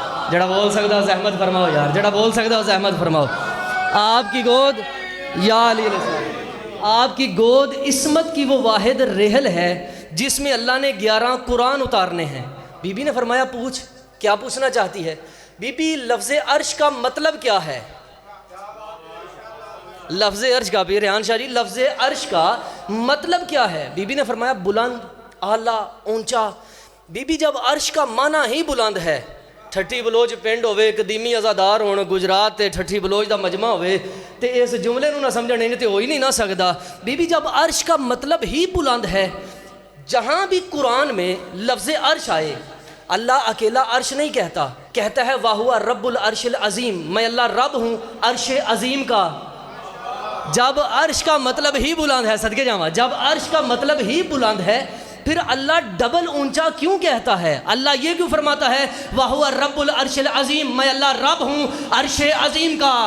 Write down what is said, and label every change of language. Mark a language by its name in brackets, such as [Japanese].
[Punjabi] جڑا بول سکتا ہو زحمت فرماؤ یار، جڑا بول سکتا ہو زحمت فرماؤ. [Urdu] آپ کی گود یا علی علیہ السلام، آپ کی گود عصمت کی وہ واحد رحل ہے جس میں اللہ نے 11 قرآن اتارنے ہیں. بی بی نے فرمایا پوچھ. کیا پوچھنا چاہتی ہے بی بی؟ لفظ عرش کا مطلب کیا ہے؟ لفظ عرش کا بھی ریحان شاہ جی، لفظ عرش کا مطلب کیا ہے؟ بی بی نے فرمایا بلند، اعلیٰ، اونچا. بی بی جب عرش کا معنی ہی بلند ہے، [Punjabi] ٹھٹھی بلوچ پنڈ ہوئے، قدیمی ازادار ہون گجرات تے ٹھٹھی بلوچ دا مجمع ہوئے تے اس جملے نو نہ سمجھنے تے ہو ہی نہیں نہ سکدا. [Urdu] بی بی جب عرش کا مطلب ہی بلند ہے، جہاں بھی قرآن میں لفظ عرش آئے اللہ اکیلا عرش نہیں کہتا، کہتا ہے [Arabic] وَهُوَ رب العرش العظیم، [Urdu] میں اللہ رب ہوں عرش عظیم کا. جب عرش کا مطلب ہی بلند ہے، صدقے جاواں، جب عرش کا مطلب ہی بلند ہے پھر اللہ ڈبل اونچا کیوں کہتا ہے؟ اللہ یہ کیوں فرماتا ہے [Arabic] وَهُوَ رب العرش العظیم، [Urdu] میں اللہ رب ہوں عرش عظیم کا.